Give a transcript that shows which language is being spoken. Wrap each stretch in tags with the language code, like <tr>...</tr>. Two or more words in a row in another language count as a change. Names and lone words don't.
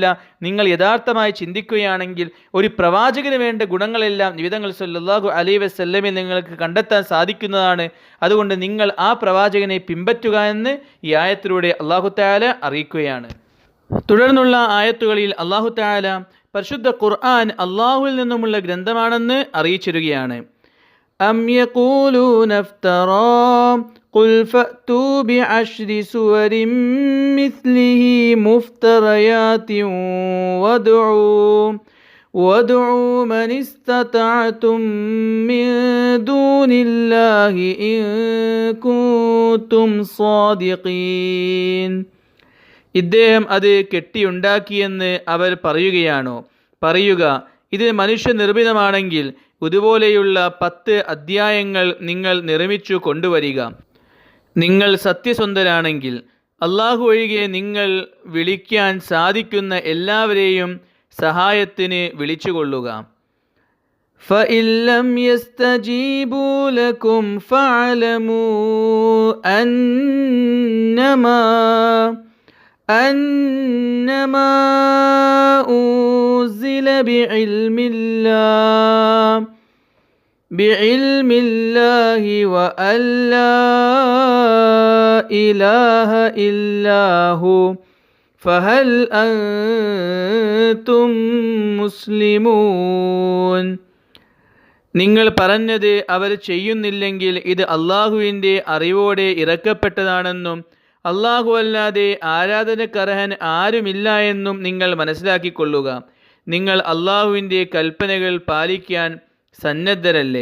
<ml>നിങ്ങൾ യഥാർത്ഥമായി ചിന്തിക്കുകയാണെങ്കിൽ ഒരു പ്രവാചകന് വേണ്ട ഗുണങ്ങളെല്ലാം നബി തങ്ങൾ</ml> <ar>صلى الله عليه وسلم</ar> <ml>നിങ്ങൾക്ക് കണ്ടെത്താൻ സാധിക്കുന്നതാണ്. അതുകൊണ്ട് നിങ്ങൾ ആ പ്രവാചകനെ പിൻപറ്റുക എന്ന് ഈ ആയത്തിലൂടെ</ml> <ar>الله تعالى</ar> <ml>അറിയിക്കുകയാണ്. തുടർന്നുള്ള ആയത്തുകളിൽ</ml> <ar>الله تعالى</ar> <ml>പരിശുദ്ധ ഖുർആൻ അല്ലാഹുവിൽ നിന്നുമുള്ള ഗ്രന്ഥമാണെന്ന് അറിയിച്ചിരിക്കുകയാണ്.</ml> <ar>أم يقولون افترى قل فأتوا بعشر سور مثله مفتريات وادعوا من استطعتم من دون الله إن كنتم صادقين.</ar> <ml>ഇദ്ദേഹം അത് കെട്ടിയുണ്ടാക്കിയെന്ന് അവർ പറയുകയാണോ? പറയുക, ഇത് മനുഷ്യനിർമ്മിതമാണെങ്കിൽ ഇതുപോലെയുള്ള 10 അധ്യായങ്ങൾ നിങ്ങൾ നിർമ്മിച്ചു കൊണ്ടുവരിക. നിങ്ങൾ സത്യസന്ധരാണെങ്കിൽ അള്ളാഹു ഒഴികെ നിങ്ങൾ വിളിക്കാൻ സാധിക്കുന്ന എല്ലാവരെയും സഹായത്തിന് വിളിച്ചുകൊള്ളുക.</ml> <ar>فَإِن لَّمْ يَسْتَجِيبُوا لَكُمْ فَاعْلَمُوا أَنَّمَا أُنزِلَ بعلم الله وأن لا إله إلا هو فهل أنتم مسلمون.</ar> <ml>നിങ്ങൾ പറഞ്ഞത് അവർ ചെയ്യുന്നില്ലെങ്കിൽ ഇത് അള്ളാഹുവിൻ്റെ അറിവോടെ ഇറക്കപ്പെട്ടതാണെന്നും അള്ളാഹു അല്ലാതെ ആരാധനക്കർഹൻ ആരുമില്ല എന്നും നിങ്ങൾ മനസ്സിലാക്കിക്കൊള്ളുക. നിങ്ങൾ അള്ളാഹുവിൻ്റെ കൽപ്പനകൾ പാലിക്കാൻ സന്നദ്ധരല്ലേ?</ml>